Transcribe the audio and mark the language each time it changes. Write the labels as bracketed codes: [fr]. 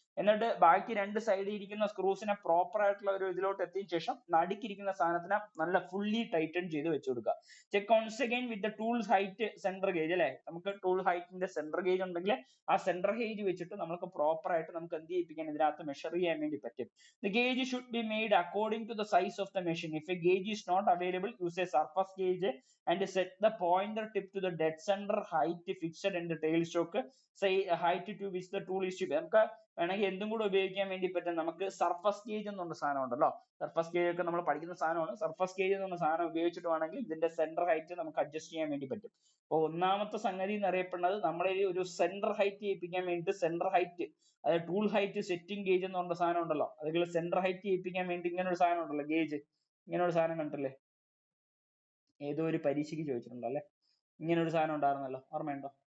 [ml] എന്നിട്ട് ബാക്കി രണ്ട് സൈഡിൽ ഇരിക്കുന്ന സ്ക്രൂസിനെ പ്രോപ്പർ ആയിട്ടുള്ള ഒരു ഇതിലോട്ട് എത്തിയ ശേഷം നടുക്കിരിക്കുന്ന സാധനത്തിനെ നല്ല ഫുള്ളി ടൈറ്റൻ ചെയ്ത് വെച്ച് കൊടുക്കുക. [en] check once again with the tools height centre gauge [ml] അല്ലെ, നമുക്ക് ടൂൾ ഹൈറ്റിന്റെ സെന്റർ ഗേജ് ഉണ്ടെങ്കിൽ ആ സെന്റർ ഗേജ് വെച്ചിട്ട് നമുക്ക് പ്രോപ്പർ ആയിട്ട് നമുക്ക് എന്ത് ചെയ്യിപ്പിക്കാൻ ഇതിനകത്ത് മെഷർ ചെയ്യാൻ വേണ്ടി പറ്റും. [en] The gauge should be made according to the size of the machine. If a gauge is not available, use a surface gauge and set the pointer tip to the dead center height fixed in the tail stroke. Say height to which the tool is to be. [ml] നമുക്ക് വേണമെങ്കിൽ എന്തും കൂടെ ഉപയോഗിക്കാൻ വേണ്ടി പറ്റും. നമുക്ക് surface gauge എന്നുള്ള സാധനം ഉണ്ടല്ലോ, സർഫസ് ഗേജ് ഒക്കെ നമ്മൾ പഠിക്കുന്ന സാധനമാണ്. സർഫസ് ഗേജ് എന്നുള്ള സാധനം ഉപയോഗിച്ചിട്ട് വേണമെങ്കിൽ ഇതിന്റെ സെന്റർ ഹൈറ്റ് നമുക്ക് അഡ്ജസ്റ്റ് ചെയ്യാൻ വേണ്ടി പറ്റും. അപ്പോൾ ഒന്നാമത്തെ സംഗതി എന്ന് അറിയപ്പെടുന്നത് നമ്മളെ ഒരു സെന്റർ ഹൈറ്റ് ചെയ്യിപ്പിക്കാൻ വേണ്ടി സെന്റർ ഹൈറ്റ്, അതായത് ടൂൾ ഹൈറ്റ് സെറ്റിംഗ് ഗേജ് എന്ന് പറഞ്ഞ സാധനം ഉണ്ടല്ലോ, അതുപോലെ സെന്റർ ഹൈറ്റ് ചെയ്യിപ്പിക്കാൻ വേണ്ടി ഇങ്ങനെ ഒരു സാധനം ഉണ്ടല്ലോ, ഗേജ്, ഇങ്ങനെ ഒരു സാധനം കണ്ടില്ലേ, ഏതോ ഒരു പരീക്ഷയ്ക്ക് ചോദിച്ചിട്ടുണ്ടോ അല്ലെ, ഇങ്ങനെ ഒരു സാധനം ഉണ്ടായിരുന്നല്ലോ, ഓർമ്മയുണ്ടോ?